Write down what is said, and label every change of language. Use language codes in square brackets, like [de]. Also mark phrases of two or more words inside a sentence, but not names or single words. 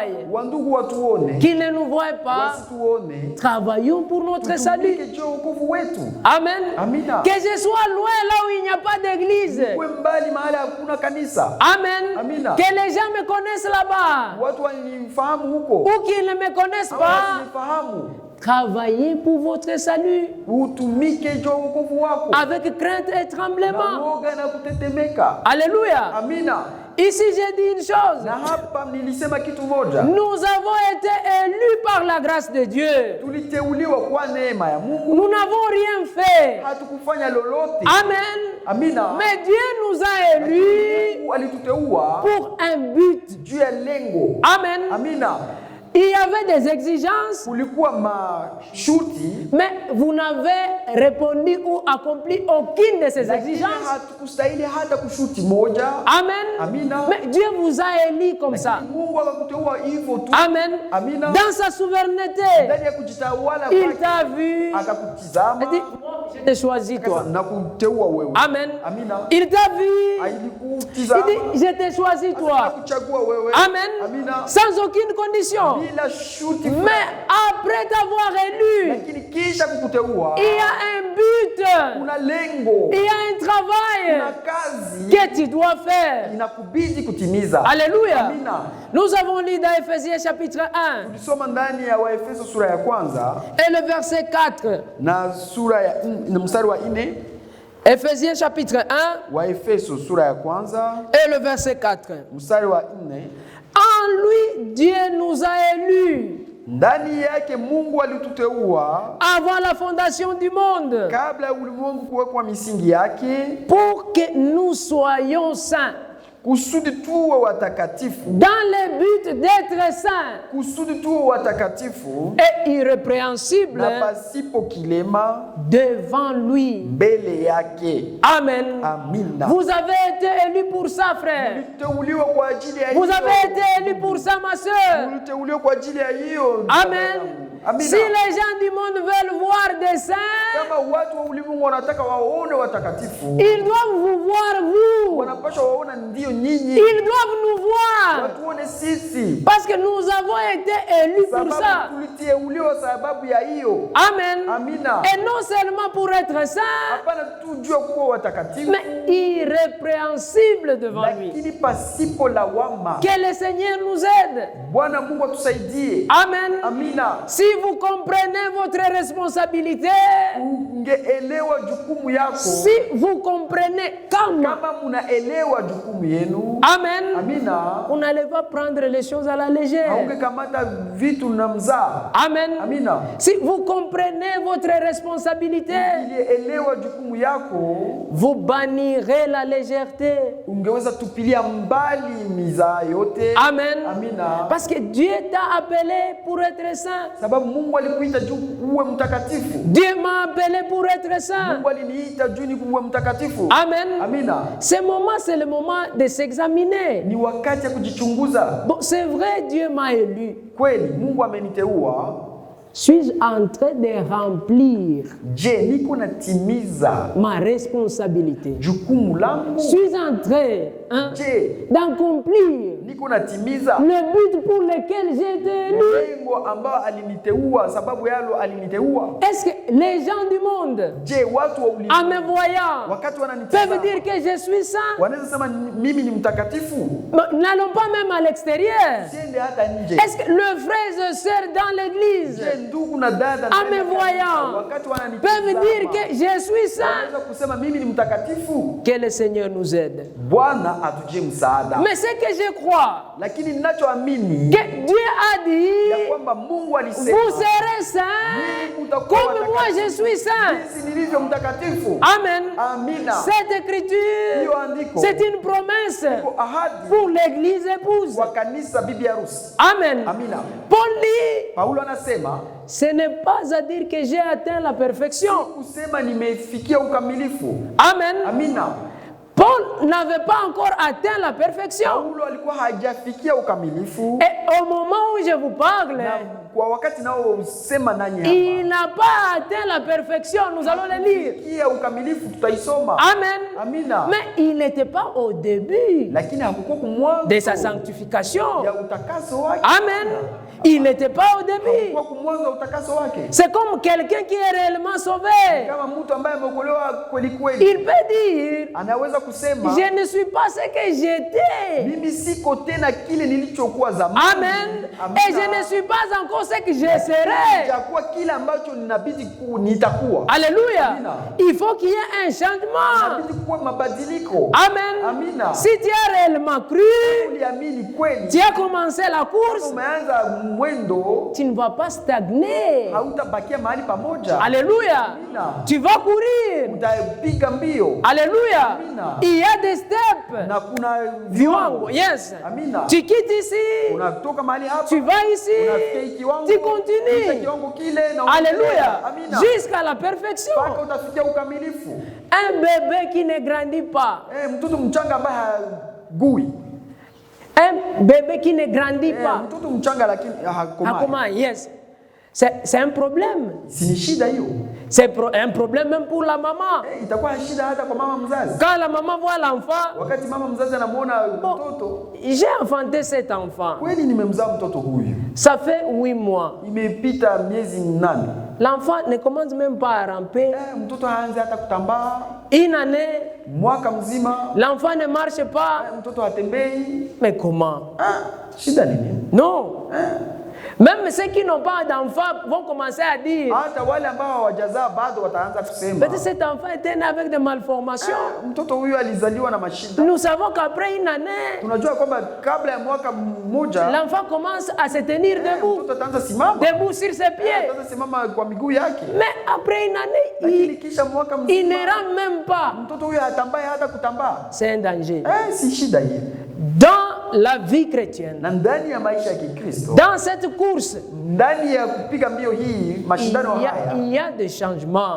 [sw] Wandugu watuone, [fr] qu'ils ne nous voient pas. [sw] wasituone. [fr] Travaillons pour notre salut. [sw] Tutumike juu ya wokovu wetu. [fr] Amen. [sw] Amina. [fr] Que je sois loin là où il n'y a pas d'église. [sw] Uwe mbali mahali hakuna kanisa. [fr] Amen. [sw] Amina. [fr] Que les gens me connaissent là-bas. [sw] Watu wanifahamu huko. [fr] Ou qu'ils ne me connaissent pas. [sw] Wasifahamu. [fr] Travaillez pour votre salut [sw] Utumike juu ya wokovu wako. [fr] avec crainte et [sw] Na [fr] tremblement. [sw] woga na kutetemeka. [fr] Alléluia. [sw] Amina. [fr] Ici, j'ai dit une chose. [sw] Na hapa nilisema kitu moja. [fr] Nous avons été élus par la grâce de Dieu. [sw] Tuliteuliwa kwa neema ya Mungu. [fr] Nous n'avons rien fait. [sw] Hatukufanya lolote. [fr] Amen. [sw] Amina. [fr] Mais Dieu nous a élus [sw] Mungu alituteua [fr] pour un but. [sw] juu ya lengo. [fr] Amen. [sw] Amina. [fr] Il y avait des exigences, [sw] kulikuwa masharti, [fr] mais vous n'avez répondu ou accompli aucune de ces [sw] lakini [fr] exigences. [sw] hatukustahili hata kushuti moja. [fr] Amen. [sw] Amina. [fr] Mais Dieu vous a élu comme ça. [sw] Mungu akakuteua hivyo tu. [fr] Amen. [sw] Amina. [fr] Dans sa souveraineté, [sw] Ndani ya kujitawala [fr] il [sw] kwake, [fr] t'a vu. [sw] akakutizama, [fr] Il dit, je t'ai choisi toi. [sw] na kuteua wewe. [fr] Amen. [sw] Amina. [fr] Il t'a vu. [sw] Alikutizama, [fr] Il dit, je t'ai choisi toi. [sw] akakuchagua wewe. [fr] Amen. [sw] Amina. [fr] Sans aucune condition. [sw] Bila shuti. [fr] Mais après t'avoir élu, [sw] Lakini kisha kukuteua, [fr] il y a un but, [sw] kuna lengo, [fr] il y a un [sw] kuna [fr] travail [sw] kazi [fr] que tu dois faire. [sw] inakubidi kutimiza. [fr] Alléluia. [sw] Amina. [fr] Nous avons lu dans Ephésiens chapitre 1 [sw] Tulisoma ndani ya Waefeso sura ya kwanza [fr] et le verset 4. [sw] na sura ya na mstari wa 4. [fr] Ephésiens chapitre 1 [sw] Waefeso sura ya kwanza [fr] et le verset 4. [sw] mstari wa 4. [fr] En lui, Dieu nous a élus [sw] Ndani yake Mungu alituteua [fr] avant la fondation du monde [sw] kabla ya ulimwengu kuwekwa misingi yake, [fr] pour que nous soyons saints, [sw] kusudi tuwe watakatifu, [fr] dans le but d'être saints [sw] kusudi tuwe watakatifu [fr] et irrépréhensibles [sw] na pasipo kilema [fr] devant lui. [sw] mbele yake. [fr] Amen. [sw] Amina. [fr] Vous avez été élus pour ça, frère. [sw] Uliteuliwa kwa ajili ya [fr] Vous [sw] hiyo. [fr] avez été élus pour ça, ma soeur. [sw] Uliteuliwa kwa ajili ya hiyo. [fr] Amen. [sw] Amina. [fr] Si les gens du monde veulent voir des saints, [sw] Kama watu wa ulimwengu wanataka waone watakatifu, [fr] ils doivent vous voir, vous. [sw] wanapaswa waona ndio nyinyi. [fr] Ils doivent nous voir. [sw] Watuone sisi. [fr] Parce que nous avons été élus pour ça. [sw] Sababu tuliteuliwa sababu ya hiyo. [fr] Amen. [sw] Amina. [fr] Et non seulement pour être saints, [sw] Hapana tu jua kuwa watakatifu, [fr] mais irrépréhensibles devant lui. [sw] lakini pasipo lawama. [fr] Que le Seigneur nous aide. [sw] Bwana Mungu atusaidie. [fr] Amen. [sw] Amina. [fr] Si vous comprenez votre responsabilité, [sw] Ungeelewa jukumu yako. [fr] si vous comprenez comment, [sw] Kama munaelewa jukumu yenu. [fr] Amen, [sw] Amina. [fr] vous n'allez pas prendre les choses à la légère. [sw] Haungekamata vitu na mzaa. [fr] Amen. [sw] Amina. [fr] Si vous comprenez votre responsabilité, [sw] Ukielewa jukumu yako, [fr] vous bannirez la légèreté. [sw] ungeweza tupilia mbali mizaa yote. [fr] Amen. [sw] Amina. [fr] Parce que Dieu t'a appelé pour être saint. [sw] Sababu Mungu alikuita juu uwe mtakatifu. [fr] Dieu m'a appelé pour être saint. [sw] Mungu aliniita juu ni uwe mtakatifu. [fr] Amen. [sw] Amina. [fr] Ce moment, c'est le moment de s'examiner. [sw] Ni wakati ya kujichunguza. [fr] Bon, c'est vrai, Dieu m'a élu. [sw] Kweli Mungu ameniteua. [fr] Suis-je en train de remplir [sw] Je, niko natimiza [fr] ma responsabilité? [sw] jukumu langu? [fr] Suis-je en train [sw] Je, [fr] d'accomplir [sw] niko natimiza [fr] le but pour lequel j'ai été élu? [sw] lengo ambao aliniteua, sababu yalo aliniteua. [fr] Est-ce que les gens du monde, [sw] Je, watu wa [fr] en [sw] ulimwengu [fr] me voyant, [sw] wakati [fr] peuvent [sw] wananitazama [fr] dire que je suis saint? [sw] wanaweza sema mimi ni mtakatifu? [fr] N'allons pas même à l'extérieur. [sw] Siende hata nje. [fr] Est-ce que le frère et sœur dans l'église [sw] Je, ndugu na dada [fr] en me voyant [sw] wakati [fr] peuvent dire [sw] wananitazama [fr] que je suis saint? [sw] wanaweza kusema mimi ni mtakatifu? [fr] Que le Seigneur nous aide. [sw] Bwana atujie msaada. [fr] Mais ce que je crois, [sw] Lakini ninachoamini [fr] que Dieu a dit, [sw] ya kwamba Mungu alisema [fr] vous serez saints comme moi je suis saint. [sw] jinsi nilivyo mtakatifu. [fr] Amen. [sw] Amina. [fr] Cette écriture, [sw] Hiyo andiko [fr] c'est une promesse [sw] iko ahadi [fr] pour l'église épouse. [sw] kwa kanisa bibi harusi. [fr] Amen. [sw] Amina. [fr] Paul dit, [sw] Paulo anasema [fr] ce n'est pas à dire que j'ai atteint la perfection. [sw] kusema nimefikia ukamilifu. [fr] Amen. [sw] Amina. [fr] Paul n'avait pas encore atteint la perfection. [sw] Paulo alikuwa hajafikia ukamilifu, [fr] Et au moment où je vous parle, [sw] na kwa wakati nao sema nanyi [fr] il [sw] hapa [fr] n'a pas atteint la perfection. Nous allons le lire. [sw] fikia ukamilifu, tutaisoma. [fr] Amen. [sw] Amina. [fr] Mais il n'était pas au début [sw] Lakini hakukuwa kumwanzo [fr] de sa sanctification. [sw] ya utakaso wake. [fr] Amen. Il n'était pas au début. [sw] Hakukuwa kumwanzo wa utakaso wake. [fr] C'est comme quelqu'un qui est réellement sauvé. [sw] Kama mtu ambaye ameokolewa kweli kweli, [fr] Il peut dire, [sw] anaweza kusema [fr] je ne suis pas ce que j'étais. [sw] mimi siko tena kile nilichokuwa zamani. [fr] Amen. Et je ne suis pas encore ce que je serai. [sw] Jakuwa kile ambacho ninabidi nitakuwa. [fr] Alléluia. [sw] Amina. [fr] Il faut qu'il y ait un changement. [sw] Inabidi kuwa mabadiliko. [fr] Amen. [sw] Amina. [fr] Si tu as réellement cru, [sw] Uliamini kweli, [fr] tu as commencé la course, [sw] umeanza mwendo, [fr] tu ne vas pas stagner. [sw] hautabakia mahali pamoja. [fr] Alléluia. [sw] Amina. [fr] Tu vas courir. [sw] Utapiga mbio. [fr] Alléluia. [sw] Amina. [fr] Il y a des [en] steps step. [sw] na kuna Viwango. Yes. Amina. [fr] Tu quittes ici. [sw] Unatoka mahali hapa. [fr] Tu vas ici. [sw] Unafikia kiwango. [fr] Tu continues. [sw] Kiwango kile na [fr] Alléluia. [sw] Amina. [fr] Jusqu'à la perfection. [sw] Mpaka utafikia ukamilifu. [fr] Un bébé qui ne grandit pas. [sw] Mtoto mchanga ambaye hagui. [fr] Un bébé qui ne grandit pas. [sw] Mtoto mchanga lakini hakomai. [fr] Yes. C'est un problème. [sw] Si ni shida hiyo. [fr] C'est un problème même pour la maman. [sw] Itakuwa shida hata kwa mama mzazi. [fr] Quand la maman voit l'enfant, [sw] wakati mama mzazi anamuona mtoto, [fr] j'ai enfanté cet enfant. [sw] Kweli nimemzaa mtoto huyu. [fr] Ça fait 8 mois. [sw] Imepita miezi 8. [fr] L'enfant ne commence même pas à ramper. [sw] Mtoto haanzi hata kutambaa. [fr] Une année, [sw] mwaka mzima, [fr] l'enfant ne marche pas. [sw] Mtoto hatembei. [fr] Mais comment? [sw] Shida nini? [fr] Non. Même ceux qui n'ont pas d'enfants vont commencer à dire. [sw] Hata wale ambao hawajazaa bado wataanza kusema. [fr] Peut-être cet enfant était né avec des malformations. [sw] Mtoto huyu alizaliwa na mashida. [fr] Nous savons qu'après une année, [sw] tunajua kwamba kabla ya mwaka mmoja, [fr] l'enfant commence à se tenir debout. [sw] Mtoto ataanza simama. [fr] Debout sur ses pieds. [sw] Ataanza simama kwa miguu yake. [fr] Mais après une année, il ne rampe même pas. [sw] Mtoto huyu hatambai hata kutambaa. [fr] C'est un danger. [sw] Si shida hii. [fr] Dans la vie chrétienne, [sw] na ndani ya maisha ya Kikristo, [fr] dans cette course, [sw] ndani ya kupiga mbio hii, mashindano haya, [fr] il y a des changements.